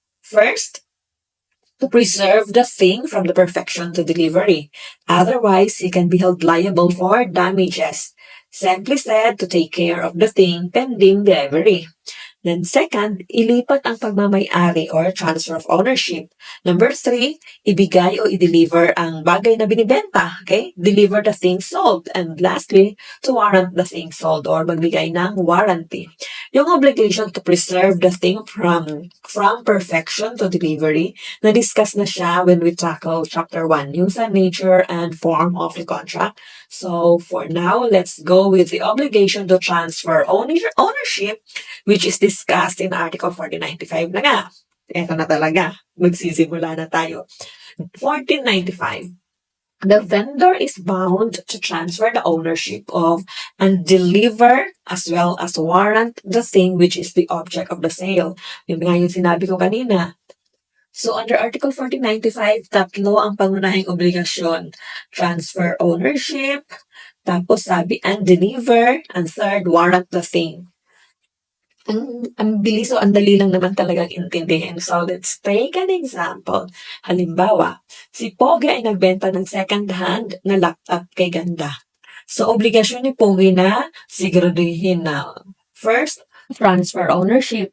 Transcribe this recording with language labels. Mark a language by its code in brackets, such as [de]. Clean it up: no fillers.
[en] First, to preserve the thing from the perfection to delivery. Otherwise, he can be held liable for damages. Simply said, to take care of the thing pending delivery. Then second, [tl] ilipat ang pagmamay-ari [en] or transfer of ownership. [tl] Number 3, ibigay o i-deliver ang bagay na binibenta. [en] Okay? Deliver the thing sold. And lastly, to warrant the thing sold or [tl] magbigay ng warranty. [en] Yung obligation to preserve the thing from perfection to delivery, [tl] na-discuss na siya [en] when we tackle Chapter 1, yung sa nature and form of the contract. So for now, let's go with the obligation to transfer ownership, which is discussed in Article 1495 [tl] na nga. Ito na talaga. Magsisimula na tayo. 1495. [en] The vendor is bound to transfer the ownership of and deliver as well as warrant the thing which is the object of the sale. [tl] Yung nga yung sinabi ko kanina. So under Article 1495, 3 ang pangunahing obligasyon. [en] Transfer ownership, [tl] tapos sabi [en] and deliver, and third, warrant the thing. [tl] Ang bilis o ang dali lang naman talagang intindihin. [en] So let's take an example. [tl] Halimbawa, si Pogi ay nagbenta ng second-hand na laptop kay Ganda. So obligasyon ni Pogi na siguraduhin na first, transfer ownership.